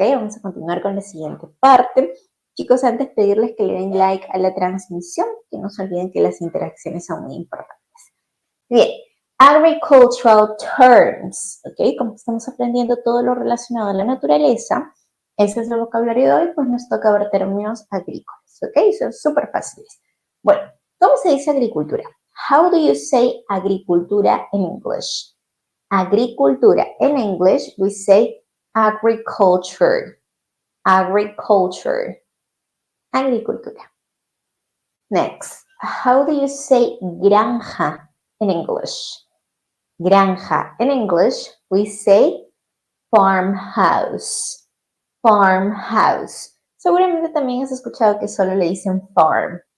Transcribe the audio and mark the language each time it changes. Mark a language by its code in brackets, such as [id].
[es] Vamos a continuar con la siguiente parte. Chicos, antes pedirles que le den like a la transmisión, que no se olviden que las interacciones son muy importantes. [en] Bien, agricultural terms, ¿ok? [es] Como estamos aprendiendo todo lo relacionado a la naturaleza, ese es el vocabulario de hoy, pues nos toca ver términos agrícolas, ¿ok? Son súper fáciles. Bueno, ¿cómo se dice agricultura? [en] How do you say agricultura in English? Agricultura. In English, we say agriculture. Agriculture. Agricultura. Next, how do you say granja in English? Granja. In English, we say farmhouse. Farmhouse. [es] Seguramente también has escuchado que solo le dicen farm.